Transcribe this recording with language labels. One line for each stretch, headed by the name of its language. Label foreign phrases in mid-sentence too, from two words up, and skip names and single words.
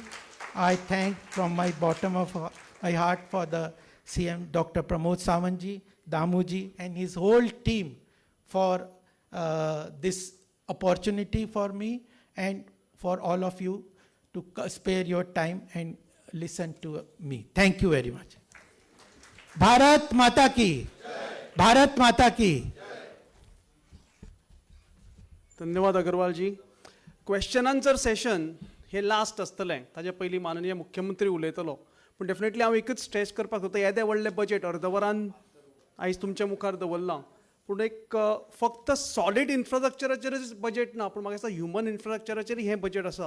English: I thank from my bottom of my heart for the CM Dr. Pramod Sawantji, Damuji and his whole team for this opportunity for me and for all of you to spare your time and listen to me. Thank you very much.
Hindi: भारत माता की! भारत माता की!
Konkani: धन्यवाद अगरवालजी.
English: question answer session
Konkani: हे लास्ट आसतलें, ताजे पयलीं माननीय मुख्यमंत्री उलयतलो. पूण डेफिनेटली हांव एकच स्ट्रेस करपाक सोदता, येदें व्हडलें बजेट अर्द वरान आयज तुमच्या मुखार दवरलां. पूण एक फक्त सॉलीड इन्फ्रास्ट्रक्चराचेरच बजेट ना, पूण म्हाका दिसता ह्युमन इन्फ्रास्ट्रक्चराचेर हें बजेट आसा.